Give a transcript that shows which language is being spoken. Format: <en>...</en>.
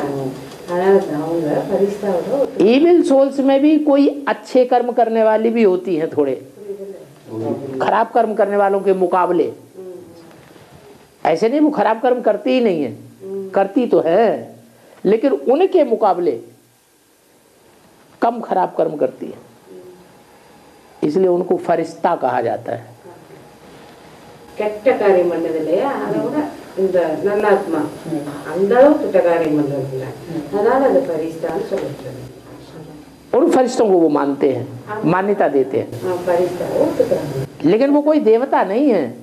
<hi>Evil souls में भी कोई अच्छे कर्म करने वाली भी होती हैं, थोड़े खराब कर्म करने वालों के मुकाबले। ऐसे नहीं वो खराब कर्म करती ही नहीं है, करती तो है, लेकिन उनके मुकाबले कम खराब कर्म करती है, इसलिए उनको फरिश्ता कहा जाता है।</hi> <ta>கெட்ட காரியம் பண்ணது இல்லையா, அதோட இந்த நல்லாத்மா அந்த அளவு கெட்ட காரியம் பண்றது இல்லை, அதனால அது பரிஸ்தான்னு சொல்லிட்டு</ta> <hi>उन फरिश्तों को वो मानते हैं, मान्यता देते हैं, लेकिन वो कोई देवता नहीं है।</hi>